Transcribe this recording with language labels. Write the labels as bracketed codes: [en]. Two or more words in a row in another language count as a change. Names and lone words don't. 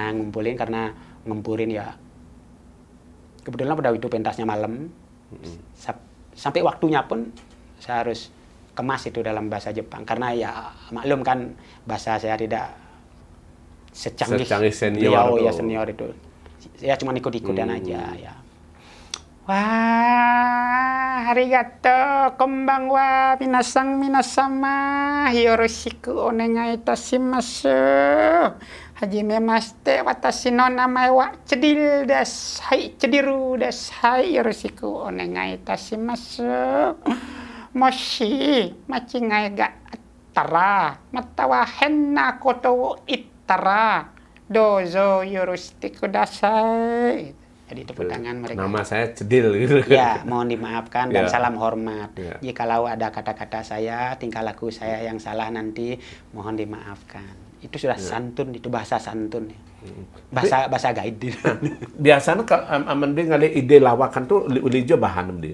[id] Ngumpulin karena ngempurin ya. Kebetulan pada itu pentasnya malam. Sampai waktunya pun saya harus kemas itu dalam bahasa Jepang. Karena ya maklum kan bahasa saya tidak secanggih senior ya senior itu. Saya cuma ikut-ikutan aja ya. [ja] ありがとう、こんばんは、みなさん みなさま、よろしく お願い いたします. はじめまして、私 の 名前 は Cedil です. はい、Cediru です。はい、よろしく お願い いたします. もし 間違い が あったら、また は 変な こと を 言ったら、どうぞ よろして ください. [id] Jadi tepuk tangan mereka. Nama saya Cedil gitu. Ya, mohon dimaafkan dan salam hormat. Jikalau ada kata-kata saya, tingkah laku saya yang salah nanti mohon dimaafkan. Itu sudah santun, itu bahasa santun. Bahasa gaib. Biasanya kalau aman dia ngali ide lawakan tuh ulijo bahan dia.